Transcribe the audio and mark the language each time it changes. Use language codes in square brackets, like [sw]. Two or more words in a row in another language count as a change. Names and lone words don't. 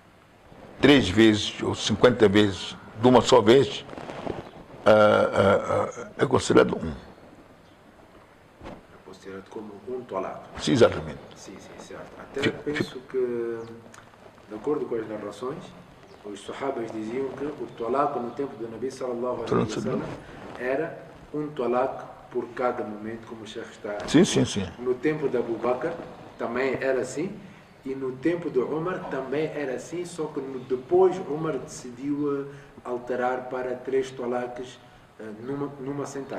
[pt] Mas 3 vezes ou 50 vezes de uma só vez, é considerado um. É considerado como um talaq. Sim, exatamente. Sim, certo. Até penso que, de acordo com as narrações, os sahabas diziam que o talaq no tempo do Nabi [ar] صلى الله عليه وسلم [pt] era um talaq por cada momento, como o Sheikh está. Sim. No tempo de Abu Bakr também era assim, e no tempo de Umar também era assim, só que depois Umar decidiu alterar para 3 talaqs numa sentada.